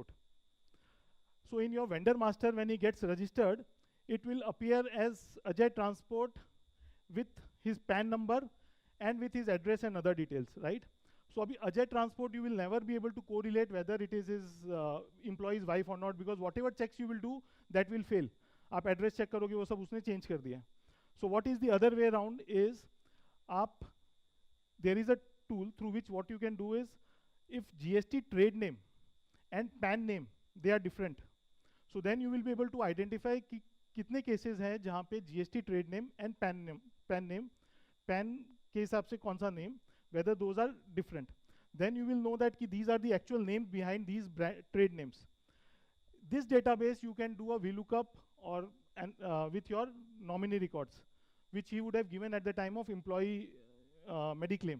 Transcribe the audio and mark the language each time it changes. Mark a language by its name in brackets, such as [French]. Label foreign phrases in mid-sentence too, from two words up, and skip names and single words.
[English] So in your vendor master, when he gets registered, it will appear as Ajay Transport with his PAN number and with his address and other details, right? So abhi Ajay Transport, you will never be able to correlate whether it is his employee's wife or not, because whatever checks you will do, that will fail. [Hindi] आप [English] address check [Hindi] करोगे वो सब उसने change कर दिया. [English] So what is the other way around is, there is a tool through which what you can do is, if GST trade name and PAN name, they are different. So then you will be able to identify [Hindi] कि कितने cases हैं जहाँ पे [English] GST trade name and PAN name, PAN [Hindi] के हिसाब से कौन सा [English] name, whether those are different. Then you will know that these are the actual names behind these trade names. This database you can do a VLOOKUP or with your nominee records, which he would have given at the time of employee mediclaim.